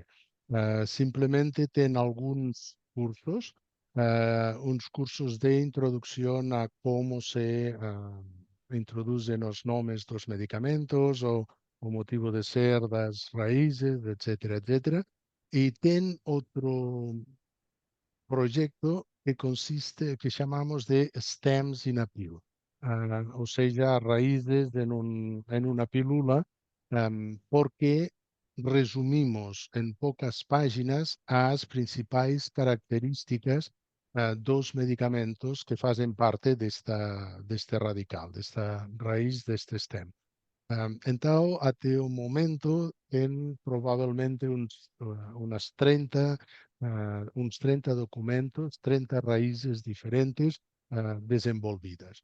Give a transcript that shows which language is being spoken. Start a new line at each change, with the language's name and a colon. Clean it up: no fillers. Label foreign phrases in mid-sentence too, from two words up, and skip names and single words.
Portuguese: Simplesmente tem alguns cursos, uns cursos de introdução a como se introduzem os nomes dos medicamentos, o motivo de ser das raízes, etc., etc. E tem outro
Spanish: proyecto que consiste, que llamamos de
English: stems in a pill,
Spanish: o sea, raíces en una pílula, porque resumimos en pocas páginas
Portuguese: as principais características dos medicamentos que fazem parte deste radical, desta raiz, deste stem. Então, até o momento, tem provavelmente umas 30, uns 30 documentos, 30 raízes diferentes desenvolvidas.